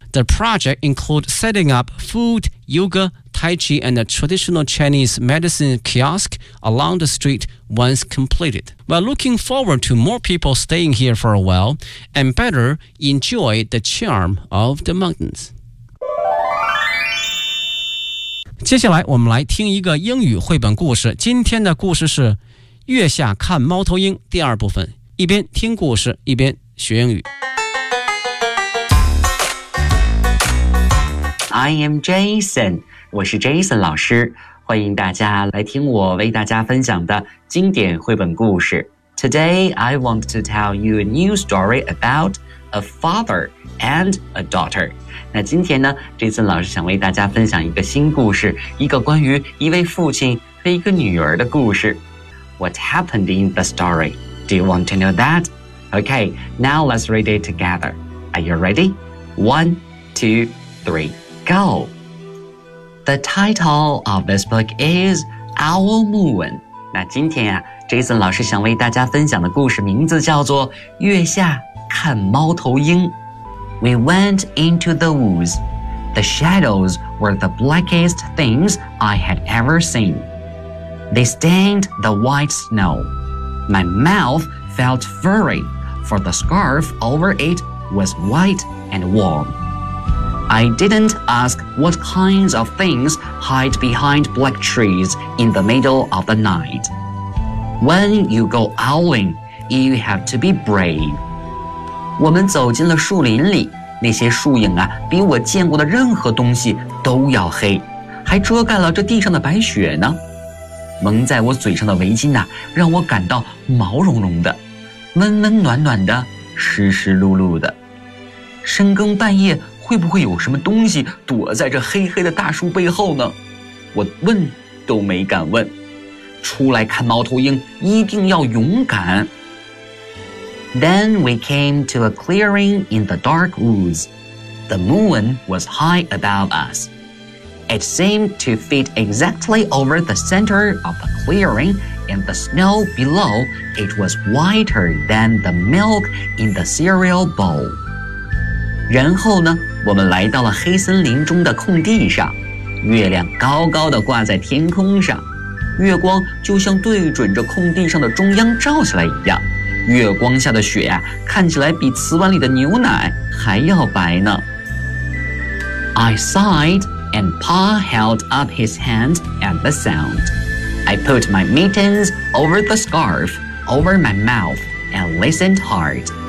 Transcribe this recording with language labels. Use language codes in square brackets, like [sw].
[en] The project includes setting up food, yoga, tai chi, and a traditional Chinese medicine kiosk along the street once completed. We're looking forward to more people staying here for a while and better enjoy the charm of the mountains. [zh] 接下来我们来听一个英语绘本故事，今天的故事是月下看猫头鹰第二部分，一边听故事一边学英语。 [en] I am Jason， [zh] 我是 Jason 老师，欢迎大家来听我为大家分享的经典绘本故事。 [en] Today I want to tell you a new story about a father and a daughter。 [zh] 那今天呢，这次老师想为大家分享一个新故事，一个关于一位父亲和一个女儿的故事。 [en] What happened in the story? Do you want to know that? Okay, now let's read it together. Are you ready? 1, 2, 3, go! The title of this book is Owl Moon. [zh] 那今天啊，这次老师想为大家分享的故事名字叫做月下看猫头鹰。 [en] We went into the woods. The shadows were the blackest things I had ever seen. They stained the white snow. My mouth felt furry, for the scarf over it was white and warm. I didn't ask what kinds of things hide behind black trees in the middle of the night. When you go owling, you have to be brave. [zh] 我们走进了树林里，那些树影啊，比我见过的任何东西都要黑，还遮盖了这地上的白雪呢。蒙在我嘴上的围巾啊，让我感到毛茸茸的，温温暖暖的，湿湿漉漉的。深更半夜，会不会有什么东西躲在这黑黑的大树背后呢？我问都没敢问。出来看猫头鹰，一定要勇敢。 [en] Then we came to a clearing in the dark woods. The moon was high above us. It seemed to fit exactly over the center of the clearing, and the snow below it was whiter than the milk in the cereal bowl. [zh] 然后呢，我们来到了黑森林中的空地上，月亮高高的挂在天空上，月光就像对准着空地上的中央照下来一样。月光下的雪啊，看起来比瓷碗里的牛奶还要白呢。 [en] I sighed, and Pa held up his hand at the sound. I put my mittens over the scarf, over my mouth, and listened hard.